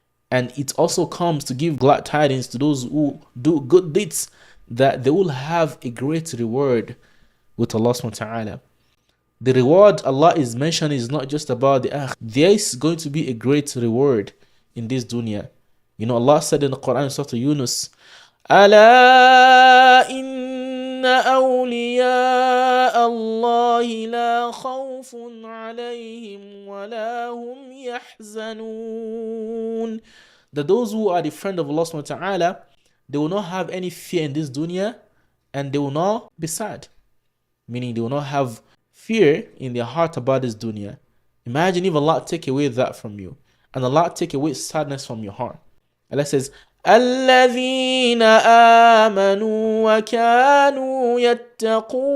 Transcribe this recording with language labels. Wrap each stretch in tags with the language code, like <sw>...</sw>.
<en>And it also comes to give glad tidings to those who do good deeds that they will have a great reward with Allah subhanahu wa ta'ala. The reward Allah is mentioning is not just about the akhirah. There is going to be a great reward in this dunya. You know, Allah said in the Quran, Surah Yunus,</en> <ar>أَلَا إِنَّ أَوْلِيَاءَ اللَّهِ لَا خَوْفٌ عَلَيْهِمْ وَلَا هُمْ يَحْزَنُونَ.</ar> <en>That those who are the friend of Allah subhanahu wa ta'ala, they will not have any fear in this dunya and they will not be sad. Meaning they will not have fear in their heart about this dunya. Imagine if Allah take away that from you and Allah take away sadness from your heart. Allah says,</en> <ar>الَّذِينَ آمَنُوا وَكَانُوا يَتَّقُونَ.</ar>